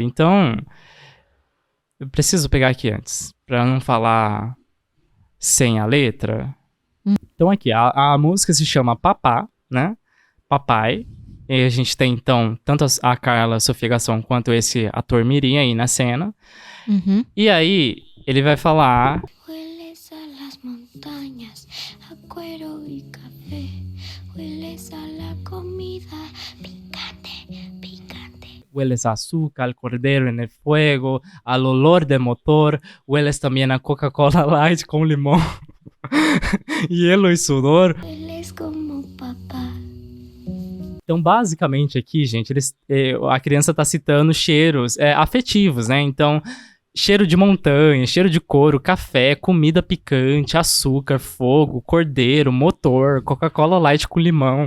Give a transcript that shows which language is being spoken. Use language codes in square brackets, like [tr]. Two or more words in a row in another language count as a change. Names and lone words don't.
[pt] Então, eu preciso pegar aqui antes, pra não falar sem a letra. Então aqui, a música se chama Papá, né? Papai. E a gente tem, então, tanto a Carla Sofia Gasson quanto esse ator mirim aí na cena. E aí, ele vai falar... [es] Hueles a las montañas, a cuero y café. Hueles a la comida picante, picante. Hueles a azúcar, al cordero en el fuego, al olor de motor. Hueles también a Coca-Cola Light [pt] com limão. [es] Hielo e sudor. Hueles como papá. [pt] Então, basicamente aqui, gente, a criança tá citando cheiros afetivos, né? Então, cheiro de montanha, cheiro de couro, café, comida picante, açúcar, fogo, cordeiro, motor, Coca-Cola Light com limão.